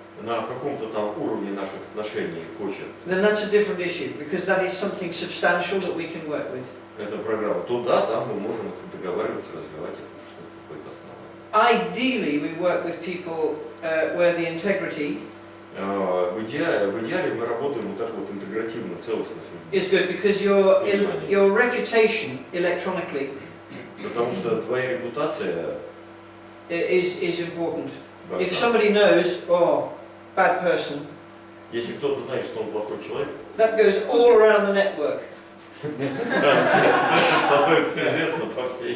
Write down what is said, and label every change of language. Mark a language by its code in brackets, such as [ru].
[ru] на каком-то там уровне наших отношений хочет [en] then that's a different issue, because that is something substantial that we can work with. [ru] эту программу, то да, там мы можем договариваться, развивать это что-то какое-то основание. [en] Ideally, we work with people where the integrity [ru] В идеале мы работаем вот так вот интегративно, целостно с людьми. [en] is good, because your reputation electronically [ru] Потому что твоя репутация [en] is important. If [ru] важна. [en] somebody knows, oh, bad person, [ru] Если кто-то знает, что он плохой человек, [en] that goes all around the network. [ru] это становится известно по всей